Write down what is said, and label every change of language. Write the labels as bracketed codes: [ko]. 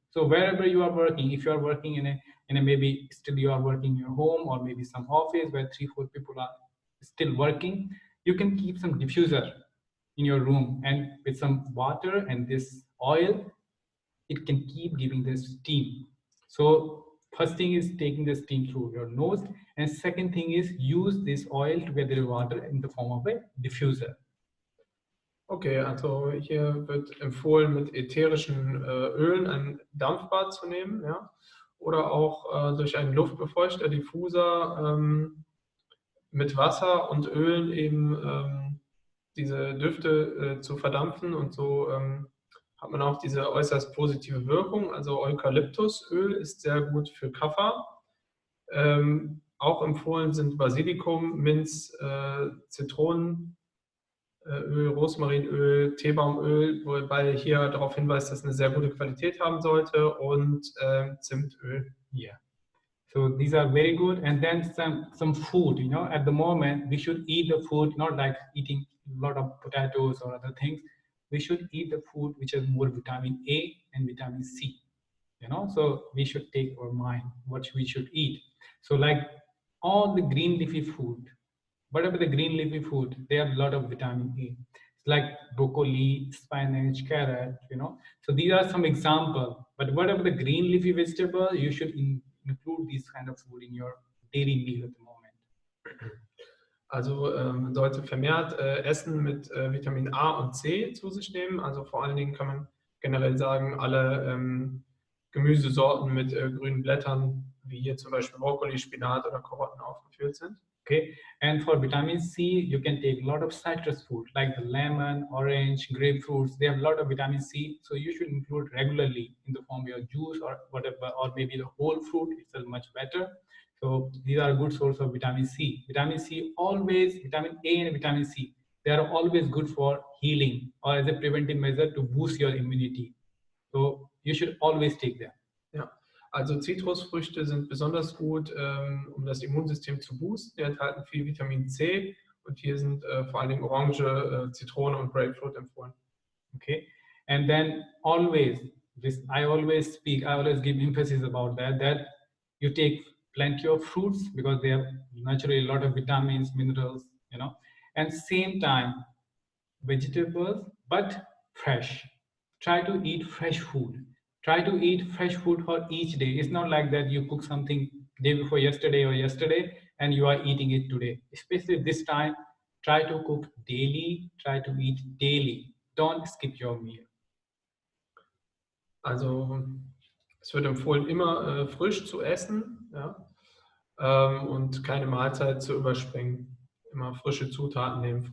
[en] So wherever you are working, if you are working in a maybe still you are working in your home or maybe some office where 3-4 people are still working, you can keep some diffuser in your room, and with some water and this oil, it can keep giving the steam. So first thing is taking the steam through your nose, and second thing is use this oil together with water in the form of a diffuser. [de] Okay, also hier wird empfohlen, mit ätherischen Ölen ein Dampfbad zu nehmen, ja? Oder auch durch einen Luftbefeuchter, Diffuser, mit Wasser und Ölen eben diese Düfte zu verdampfen, und so hat man auch diese äußerst positive Wirkung. Also Eukalyptusöl ist sehr gut für Kapha. Auch empfohlen sind Basilikum, Minz, Zitronenöl, Rosmarinöl, Teebaumöl, wobei hier darauf hinweist, dass es eine sehr gute Qualität haben sollte, und Zimtöl. [en] Yeah. So these are very good. And then some food, at the moment we should eat the food, not like eating a lot of potatoes or other things. We should eat the food which has more vitamin A and vitamin C. So we should take our mind what we should eat. So like all the green leafy food, whatever the green leafy food, they have a lot of vitamin A. It's like broccoli, spinach, carrot, So these are some examples. But whatever the green leafy vegetable, you should include these kind of food in your daily meal at the moment. [de] Also man sollte vermehrt Essen mit Vitamin A und C zu sich nehmen. Also vor allen Dingen kann man generell sagen, alle Gemüsesorten mit grünen Blättern, wie hier zum Beispiel Brokkoli, Spinat oder Karotten aufgeführt sind. [en] Okay, and for vitamin C, you can take a lot of citrus food like the lemon, orange, grapefruits. They have a lot of vitamin C, so you should include regularly in the form of your juice or whatever, or maybe the whole fruit itself much better. So these are a good source of vitamin C. Vitamin C always, vitamin A and vitamin C, they are always good for healing or as a preventive measure to boost your immunity. So you should always take them. [de] Ja. Also Zitrusfrüchte sind besonders gut, um das Immunsystem zu boosten. Die enthalten viel Vitamin C, und hier sind vor allen Dingen Orange, Zitrone und Grapefruit empfohlen. [en] Okay, and then always, I always give emphasis about that you take plenty of fruits because they have naturally a lot of vitamins, minerals, and same time vegetables, but fresh. Try to eat fresh food. Try to eat fresh food for each day. It's not like that you cook something day before yesterday or yesterday and you are eating it today. Especially this time, try to cook daily, try to eat daily. Don't skip your meal. [de] Also es wird empfohlen, immer frisch zu essen, ja? Und keine Mahlzeit zu überspringen. Immer frische Zutaten nehmen.